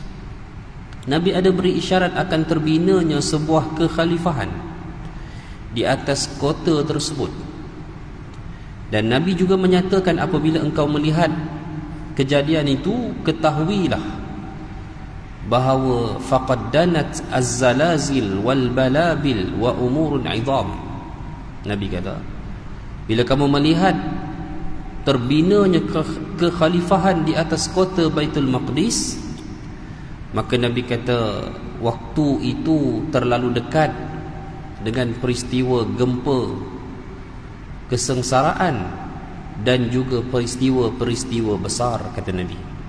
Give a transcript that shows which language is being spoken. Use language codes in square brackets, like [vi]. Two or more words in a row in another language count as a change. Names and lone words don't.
[ms] Nabi ada beri isyarat akan terbinanya sebuah kekhalifahan di atas kota tersebut. Dan Nabi juga menyatakan apabila engkau melihat kejadian itu, ketahuilah bahawa [ar] فقد دنت الزلازل والبلابل وأمور عظام. [ms] Nabi kata, bila kamu melihat terbinanya kekhalifahan di atas kota Baitul Maqdis, maka Nabi kata waktu itu terlalu dekat dengan peristiwa gempa, kesengsaraan dan juga peristiwa-peristiwa besar, kata Nabi.